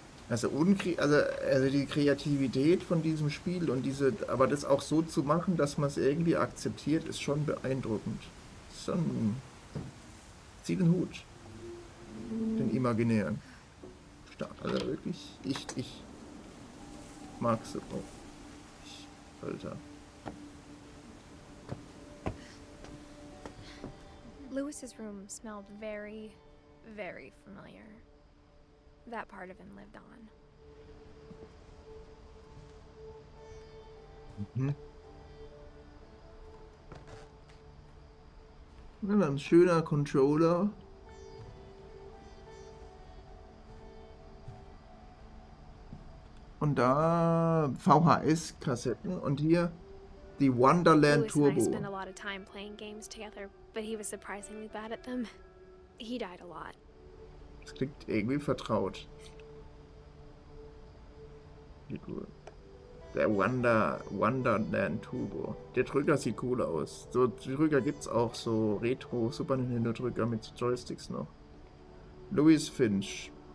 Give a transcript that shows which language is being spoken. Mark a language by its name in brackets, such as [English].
[German] Also, also die Kreativität von diesem Spiel und aber das auch so zu machen, dass man es irgendwie akzeptiert, ist schon beeindruckend. Ist schon, zieht den Hut. Den imaginären. Stark. Also wirklich, ich mag es auch. Alter. [English] Louis's room smelled very, very familiar. That part of him lived on. Mhm. [German] Ja, dann ein schöner Controller. Und da VHS-Kassetten und hier die Wonderland [English] Louis and I spent a lot of time playing games together, but he was surprisingly bad at them. He died a lot. [German] Das klingt irgendwie vertraut. Wie cool. Der Wonderland Turbo. Der Drücker sieht cool aus. So Drücker gibt's auch, so Retro Super Nintendo Drücker mit Joysticks noch. Louis Finch.